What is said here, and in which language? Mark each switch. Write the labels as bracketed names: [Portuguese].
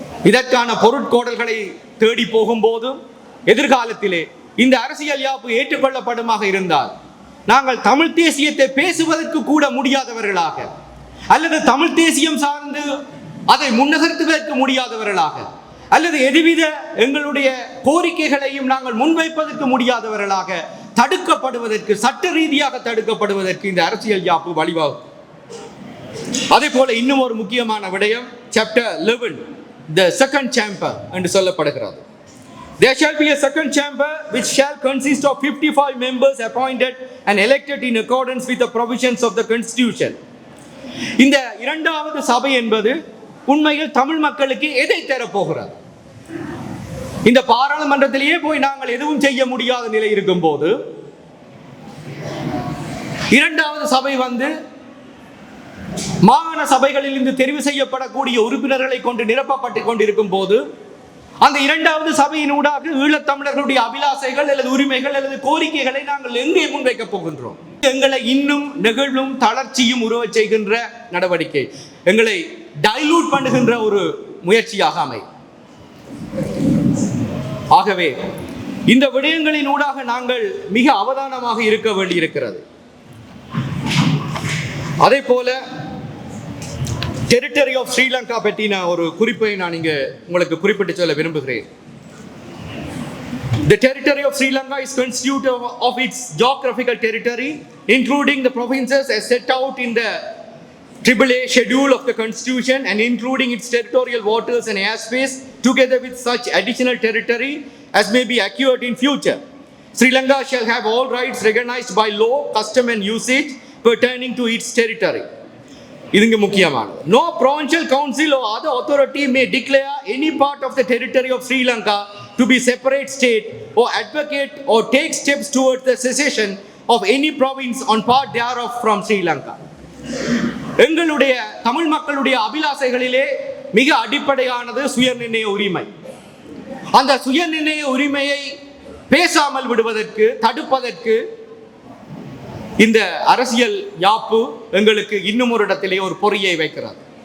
[Tamil] இதற்கான பொருட்கோடல்களை தேடி போகும்போது எதிர்காலத்திலே இந்த அரசியல் யாப்பு ஏற்றுக்கொள்ளப்படுமாக இருந்தால் நாங்கள் தமிழ் தேசியத்தை பேசுவதற்கு கூட முடியாதவர்களாக அல்லது தமிழ் தேசியம் சார்ந்து அதை முன்னகர்த்துவதற்கு முடியாதவர்களாக அல்லது எதுவித எங்களுடைய கோரிக்கைகளையும் நாங்கள் முன்வைப்பதற்கு முடியாதவர்களாக தடுக்கப்படுவதற்கு, சட்ட ரீதியாக தடுக்கப்படுவதற்கு இந்த அரசியல் யாப்பு வழிவகுக்கும். அதே போல இன்னும் ஒரு முக்கியமான விடயம், [English] Chapter 11, the second chamber [Tamil] என்று சொல்லப்படுகிறது. [English] There shall be a second chamber which shall consist of 55 members appointed and elected in accordance with the provisions of the constitution. [Tamil] இந்த இரண்டாவது சபை என்பது உண்மையில் தமிழ் மக்களுக்கு எதை தரப்போகிறது? இந்த பாராளுமன்றத்திலேயே போய் நாங்கள் எதுவும் செய்ய முடியாத நிலை இருக்கும் போது இரண்டாவது சபை மாகாண சபைகளில் இருந்து தெரிவு செய்யப்படக்கூடிய உறுப்பினர்களை கொண்டு நிரப்பப்பட்டு கொண்டிருக்கும் போது அந்த இரண்டாவது சபையினூடாக ஈழத்தமிழர்களுடைய அபிலாசைகள் அல்லது உரிமைகள் அல்லது கோரிக்கைகளை நாங்கள் எங்கே முன்வைக்கப் போகின்றோம்? எங்களை இன்னும் நெகிழும் தளர்ச்சியும் உருவச் செய்கின்ற நடவடிக்கை, எங்களை டைலூட் பண்ணுகின்ற ஒரு முயற்சியாக அமையும். ஆகவே இந்த விடயங்களின் ஊடாக நாங்கள் மிக அவதானமாக இருக்க வேண்டியிருக்கிறது. அதே போல [English] territory of Sri Lanka [Tamil] பற்றின ஒரு குறிப்பை நான் இங்கே உங்களுக்கு குறிப்பிட்டு சொல்ல விரும்புகிறேன். [English] The territory of Sri Lanka is constituted of its geographical territory, including the provinces as set out in the AAA schedule of the Constitution and including its territorial waters and airspace, together with such additional territory as may be acquired in future. Sri Lanka shall have all rights recognized by law, custom and usage pertaining to its territory. [Tamil] இதுங்க முக்கியமானது. [English] No provincial council or other authority may declare any part of the territory of Sri Lanka to be separate state or advocate or take steps towards the secession of any province on part thereof from Sri Lanka. [Tamil] எங்களுடைய தமிழ் மக்களுடைய அபிலாசைகளிலே மிக அடிப்படையானது சுயநிர்ணய உரிமை. அந்த சுயநிர்ணய உரிமையை பேசாமல் விடுவதற்கு, தடுப்பதற்கு இந்த அரசியல் யாப்பு எங்களுக்கு இன்னும் ஒரு இடத்திலே ஒரு பொறியை வைக்கிறது.